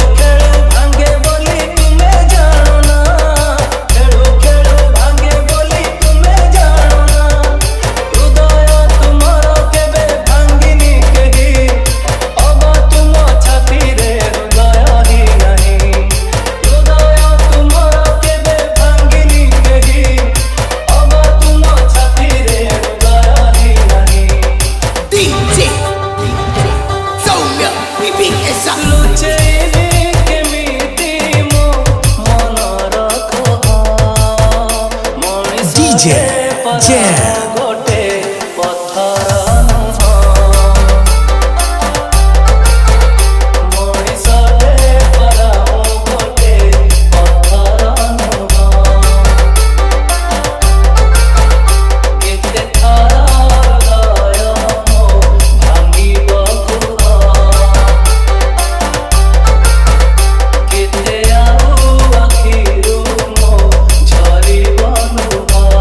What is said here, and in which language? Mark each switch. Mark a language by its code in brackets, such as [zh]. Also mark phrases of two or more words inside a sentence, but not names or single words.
[or] ଖେଳୁ ଭାଙ୍ଗେ ବୋଲି ତୁମେ ଜାଣନା ଖେଳୁ ଖେଳୁ ଭାଙ୍ଗେ ବୋଲି ତୁମେ ଜାଣନା ହୃଦୟ ତୁମର କେବେ ଭାଙ୍ଗିନି କେହି ଅବା ତୁମ ଛାତିରେ ହୃଦୟ ହିଁ ନାହିଁ ହୃଦୟ ତୁମର କେବେ ଭାଙ୍ଗିନି କେହି ଅବା ତୁମ ଛାତିରେ ହୃଦୟ ହିଁ ନାହିଁ [en] DJ Soumya, keep it up. [or] ଲୁଚେଇବି କେମିତି ମୋ ମନର କୋହ [en] DJ Jam. [or] ଗୋଟେ ପଥର ନୁହଁ ମଣିଷଟେ ପରା ଗୋଟେ ପଥର ନୁହଁ କେତେ ଥର ହୃଦୟ ମୋ ଭାଙ୍ଗିବାକୁ କେତେ ଆଉ ଆଖିରୁ ମୋ ଝରିବ ଲୁହ